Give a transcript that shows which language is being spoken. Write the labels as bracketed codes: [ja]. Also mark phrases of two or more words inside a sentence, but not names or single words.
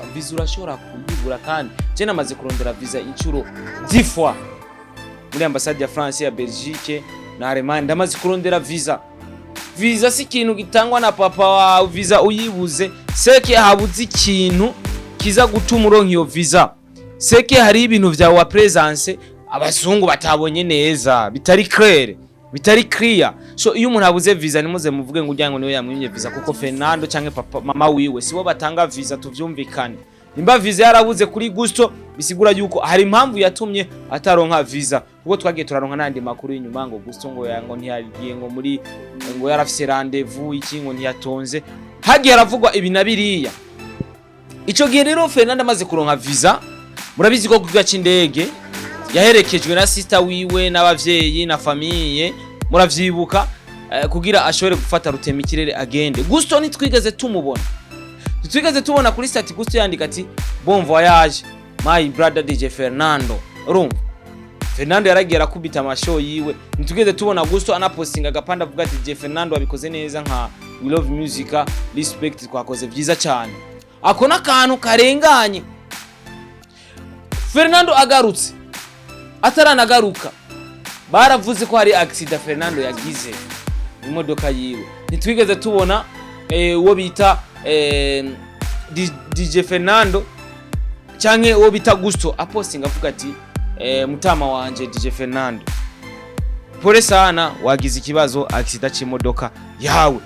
[rn] Visa urashobora kuyibura, kandi je namaze kurondera visa incuro 10 fois muri ambassade ya France ya Belgique na Allemagne, ndamaze kurondera visa. Visa si ikintu gitangwa na papa wa visa uyibuze, seke habuze ikintu kiza gutuma uronka iyo visa seke hari ibintu vya wa presence abazungu batabonye neza bitari clear. So iyo umuntu abuze visa nimuze muvuge ngo ujyango niwe yamwimye visa kuko Fernando canke papa mama wiwe sibo batanga visa tuvyumvikane. Imba visa yarabuze kuri Gusto bisigura yuko hari impamvu yatumye ataronka visa kuko twagiye turaronka nandi makuru y'inyuma ngo Gusto ngo yango ntiyagiye ngo muri ngo yarafise rendezvous iki ngo ntiyatonze hagiye aravugwa ibi nabiriya. Ico gihe rero Fernando amaze kuronka visa murabizi ko kuga c'indege yaherekejwe na sister wiwe n'abavyeyi na famille muravyibuka kugira ashobore gufata rutema ikirere agende. Gusto nitwigeze tubona kuri stati Gusto yandika ati [fr] bon voyage [en] my brother [rn] DJ Fernando. Urumva Fernando yaragiye akubita amashow yiwe nitwigeze tubona Gusto anapostinga agapanda avuga ati DJ Fernando abikoze neza nka [en] we love music respect [rn] twakoze vyiza cyane. Ako nakantu karenganye Fernando agarutse ataranagaruka baravuze ko hari accident Fernando yagize imodoka yiwe. Nitwigeze tubona uwo bita DJ Fernando canke uwo bita Gusto apostinga avuga ati mutama wanje DJ Fernando [sw] pole sana [rn] wagize ikibazo accident c'imodoka yawe.